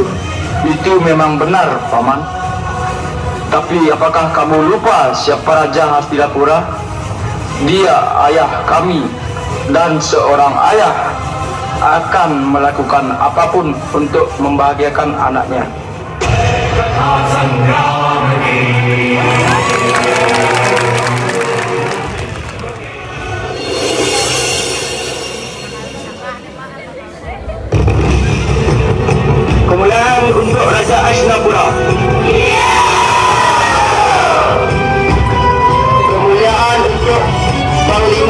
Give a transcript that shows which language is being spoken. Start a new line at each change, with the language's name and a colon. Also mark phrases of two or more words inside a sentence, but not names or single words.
Indonesian: Itu memang benar, paman. Tapi apakah kamu lupa siapa Raja Hastinapura? Dia ayah kami, dan seorang ayah akan melakukan apapun untuk membahagiakan anaknya.
Hindi: कथा संग्राम की,
Indonesian: Kemuliaan untuk Raja Hastinapura. Kemuliaan untuk